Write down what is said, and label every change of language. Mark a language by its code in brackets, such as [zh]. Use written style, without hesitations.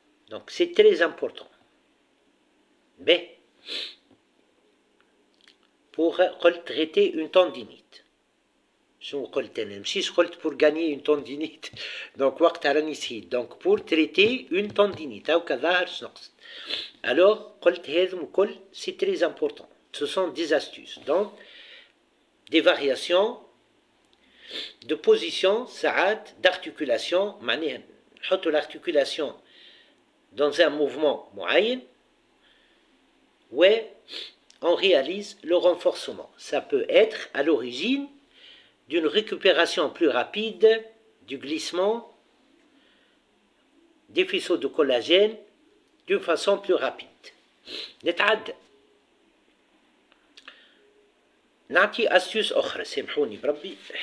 [fr] Donc c'est très important. Mais pour traiter une tendinite. [ar] شنو قلت أنا مشيش قلت [fr] pour gagner une tendinite. Donc [ar] وقت راني نسيت. [fr] Donc pour traiter une tendinite. [ar] هاكا ظاهر شنو نقصد. [fr] Alors [ar] قلت هذم الكل [fr] c'est très important. Ce sont des astuces. Donc des variations de position ساعات d'articulation [ar] معناها نحط [fr] l'articulation dans un mouvement معين où on réalise le renforcement. Ça peut être à l'origine d'une récupération plus rapide du glissement des faisceaux de collagène d'une façon plus rapide. [ar] نتعدى. نعطي astuce أخرى سامحوني بربي.